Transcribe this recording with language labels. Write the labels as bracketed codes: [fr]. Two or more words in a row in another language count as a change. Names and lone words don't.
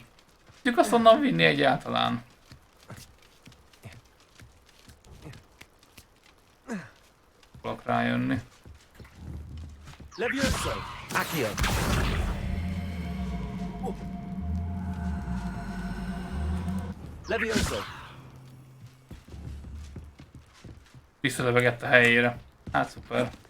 [hu] Tudjuk azt onnan vinni egyáltalán. Fogok rájönni. Levioso. Accio. Levioso. Visszalövegett a helyére. Hát szuper.